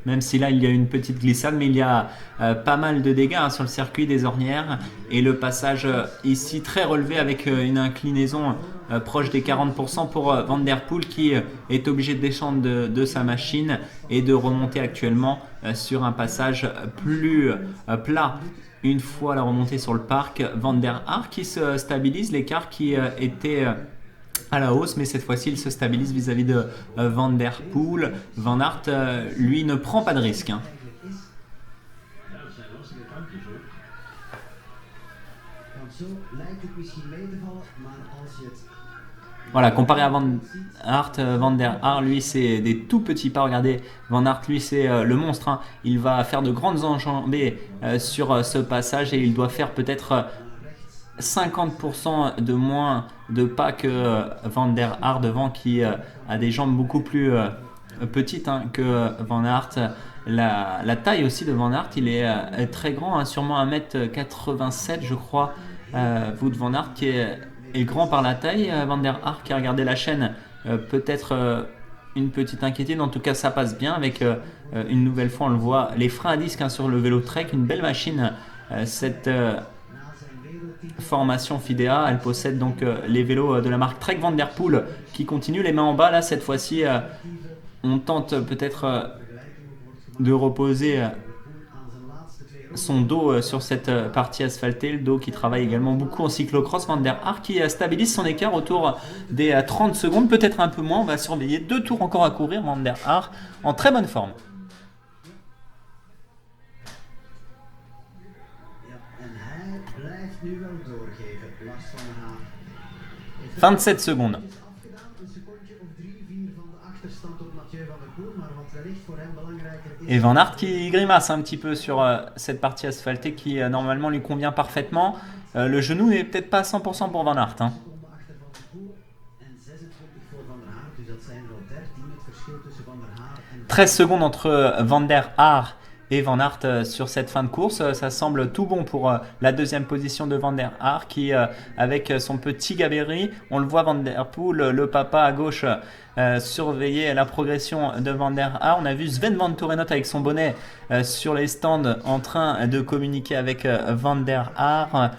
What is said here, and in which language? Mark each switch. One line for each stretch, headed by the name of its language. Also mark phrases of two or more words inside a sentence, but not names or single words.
French: même si là il y a une petite glissade, mais il y a pas mal de dégâts sur le circuit des ornières, et le passage ici très relevé avec une inclinaison proche des 40% pour Van Der Poel, qui est obligé de descendre de sa machine et de remonter actuellement sur un passage plus plat. Une fois la remontée sur le parc, Van der Aar qui se stabilise, l'écart qui était à la hausse, mais cette fois-ci il se stabilise vis-à-vis de Van Der Poel. Van Aert, lui, ne prend pas de risque.
Dutch: Ja, dat zijn lastige kampjes hoor. Want zo lijkt het misschien mee te vallen, maar als je het
French: Voilà, comparé à Van Aert, Van der Aar, lui, c'est des tout petits pas. Regardez, Van Aert, lui, c'est le monstre, hein. Il va faire de grandes enjambées sur ce passage, et il doit faire peut-être 50% de moins de pas que Van der Aar devant, qui a des jambes beaucoup plus petites, hein, que Van Aert. La taille aussi de Van Aert, il est très grand, hein, sûrement 1m87 je crois. Wout van Aert qui est grand par la taille. Van der Aar qui a regardé la chaîne, peut-être une petite inquiétude. En tout cas, ça passe bien avec une nouvelle fois, on le voit, les freins à disque, hein, sur le vélo Trek. Une belle machine, cette formation Fidea. Elle possède donc les vélos de la marque Trek Van Der Poel qui continue les mains en bas. Là, cette fois-ci, on tente peut-être de reposer son dos sur cette partie asphaltée, le dos qui travaille également beaucoup en cyclocross. Van der Aar qui stabilise son écart autour des 30 secondes, peut-être un peu moins. On va surveiller, 2 tours encore à courir. Van der Aar en très bonne forme.
Dutch: Ja, en hij blijft nu wel doorgeven, Lars van der Haar.
French: 27 secondes.
Dutch: Afgedaan, een secondje of 3-4 van de achterstand op Mathieu van der Poel, maar wat wellicht voor hem belangrijker is.
French: Et Van Aert qui grimace un petit peu sur cette partie asphaltée qui normalement lui convient parfaitement. Le genou n'est peut-être pas à 100% pour Van Aert, hein.
Dutch: Seconden achter Van der Poel en 26 voor Van der Haar, dus dat zijn er al 13 het verschil tussen Van der Haar en
French: 13 secondes entre Van der Aar et Van Aert sur cette fin de course. Ça semble tout bon pour la deuxième position de Van der Aar qui, avec son petit gabarit, on le voit, Van Der Poel, le papa à gauche, surveiller la progression de Van der Aar. On a vu Sven Vanthourenhout avec son bonnet sur les stands en train de communiquer avec Van der Aar.